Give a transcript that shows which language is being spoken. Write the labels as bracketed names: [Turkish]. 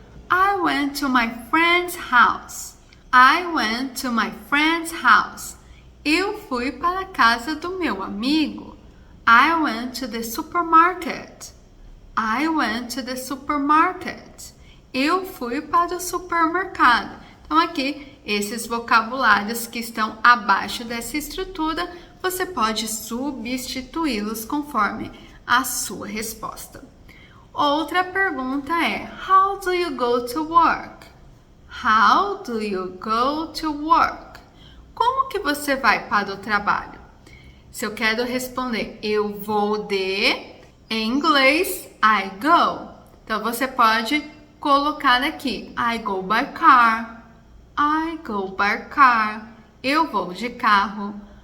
[English] I went to my friend's house. I went to my friend's house. [Portuguese] Eu fui para a casa do meu amigo. [English] I went to the supermarket. I went to the supermarket. [Portuguese] Eu fui para o supermercado. Então, aqui, esses vocabulários que estão abaixo dessa estrutura, você pode substituí-los conforme a sua resposta. Outra pergunta é: [English] How do you go to work? How do you go to work? [Portuguese] Como que você vai para o trabalho? Se eu quero responder eu vou de, em inglês, [English] I go. [Portuguese] Então, você pode colocar aqui, [English] I go by car. I go by car. [Portuguese] Eu vou de carro.